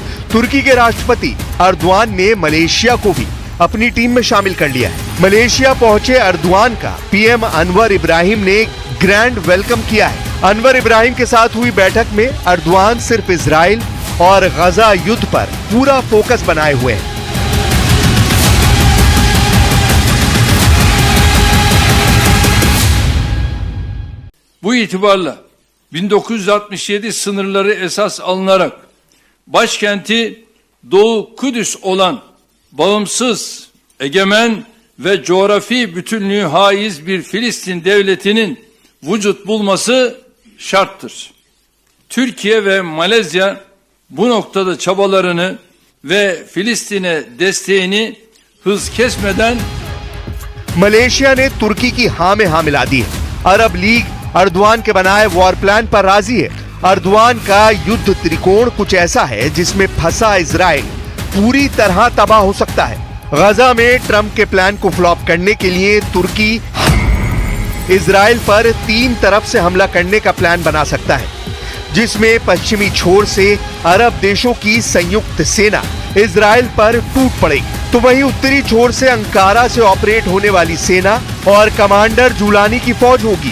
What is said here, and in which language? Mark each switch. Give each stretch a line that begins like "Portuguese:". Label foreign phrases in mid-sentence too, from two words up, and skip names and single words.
Hindi: तुर्की के राष्ट्रपति एर्दोआन ने मलेशिया को भी अपनी टीम में शामिल कर लिया है। मलेशिया पहुंचे एर्दोआन का पीएम अनवर इब्राहिम ने
English: grand welcome
Hindi: किया है। अनवर इब्राहिम के साथ हुई बैठक में एर्दोआन सिर्फ इजराइल और गाजा युद्ध पर पूरा फोकस बनाए हुए हैं।
Turkish: Bu itibarla 1967 sınırları esas alınarak başkenti Doğu Kudüs olan bağımsız, egemen ve coğrafi bütünlüğü haiz bir Filistin devletinin vücut bulması şarttır. Türkiye ve Malezya bu noktada çabalarını ve Filistin'e desteğini hız kesmeden
Hindi: मलेशिया ने तुर्की की हाँ में हाँ मिला दी है। अरब लीग एर्दोआन के बनाए
English: war plan
Hindi: पर राजी है। एर्दोआन का युद्ध त्रिकोण कुछ ऐसा है जिसमें फंसा इजराइल पूरी तरह तबाह हो सकता है। गाजा में ट्रंप के प्लान को फ्लॉप करने के लिए तुर्की इजराइल पर 3 तरफ से हमला करने का प्लान बना सकता है, जिसमें पश्चिमी छोर से अरब देशों की संयुक्त सेना इजराइल पर टूट पड़ेगी, तो वहीं उत्तरी छोर से अंकारा से ऑपरेट होने वाली सेना और कमांडर जुलानी की फौज होगी।